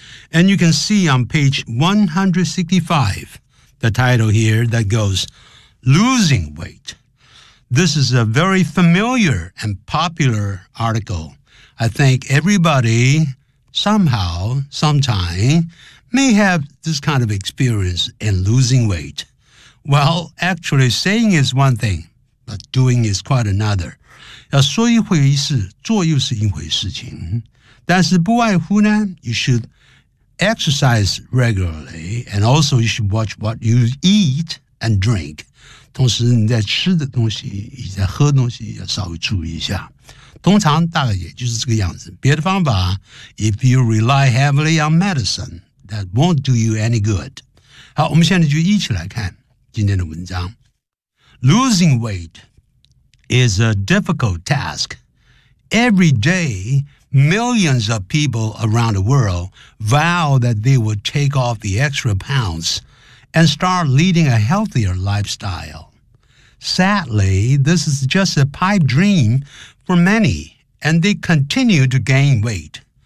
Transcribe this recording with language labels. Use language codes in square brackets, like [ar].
[en] And you can see on page 165, the title here that goes, Losing Weight. This is a very familiar and popular article. I think everybody, somehow, sometime, may have this kind of experience in losing weight. Well, actually, saying is one thing, but doing is quite another. [zh] 要说一回事，做又是一回事情。但是不外乎呢， [en] you should exercise regularly, and also you should watch what you eat and drink. [zh] 同时你在吃的东西以及在喝的东西要稍微注意一下。通常大概也就是这个样子。别的方法 [en] ,if you rely heavily on medicine, that won't do you any good. [zh] 好，我们现在就一起来看今天的文章。 [en] Losing weight is a difficult task. Every day, millions of people around the world vow that they will take off the extra pounds. And start leading a healthier lifestyle. Sadly, this is just a pipe dream for many, and they continue to gain weight.